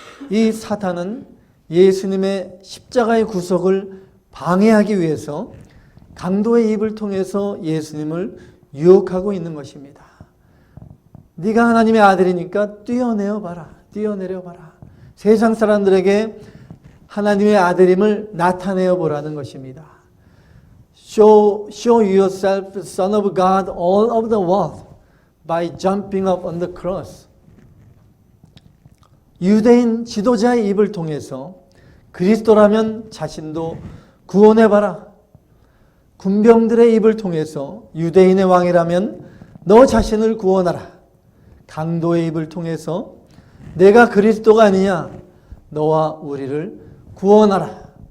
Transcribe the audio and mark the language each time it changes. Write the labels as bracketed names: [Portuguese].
[Korean] 이 사탄은 예수님의 십자가의 구속을 방해하기 위해서 강도의 입을 통해서 예수님을 유혹하고 있는 것입니다. 네가 하나님의 아들이니까 뛰어내려 봐라. 세상 사람들에게 하나님의 아들임을 나타내어 보라는 것입니다. [English] Show yourself Son of God all over the world by jumping up on the cross. [Korean] 유대인 지도자의 입을 통해서 그리스도라면 자신도 구원해봐라. 군병들의 입을 통해서 유대인의 왕이라면 너 자신을 구원하라. 강도의 입을 통해서 내가 그리스도가 아니냐 너와 우리를 구원하라.